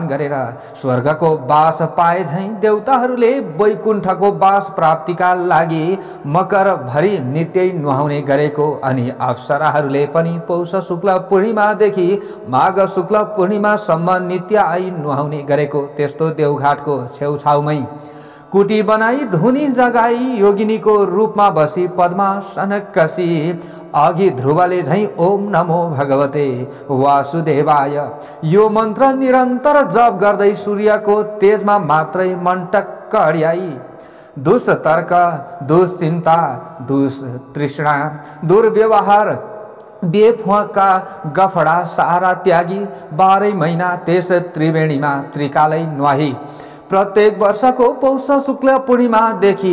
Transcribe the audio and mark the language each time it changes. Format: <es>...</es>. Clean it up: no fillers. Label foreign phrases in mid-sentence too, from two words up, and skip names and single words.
<ne>गरेर स्वर्गको बास पाए झैं देवताहरूले वैकुण्ठको बास प्राप्तिका लागि मकर भरि नित्यै नुहाउने गरेको अनि अप्सराहरूले पनि पौष शुक्ल पूर्णिमादेखि माघ शुक्ल पूर्णिमासम्म नित्य आई नुहाउने गरेको त्यस्तो देवघाटको छेउछाउमै कुटी बनाई धुनी जगाई योगिनीको रूपमा बसी पद्मासन कसी अघि ध्रुवले झैं</ne> <sa>ओम नमो भगवते वासुदेवाय</sa> <ne>यो मन्त्र निरन्तर जप गर्दै सूर्यको तेजमा मात्रै मन टक्क अड्याई दुष्तर्क दुश्चिन्ता दुष्तृष्णा दुर्व्यवहार बेफुका गफडा सारा त्यागी 12 महिना त्यस त्रिवेणीमा त्रिकालै नुहाई प्रत्येक वर्षको पौष शुक्ल पूर्णिमादेखि</ne>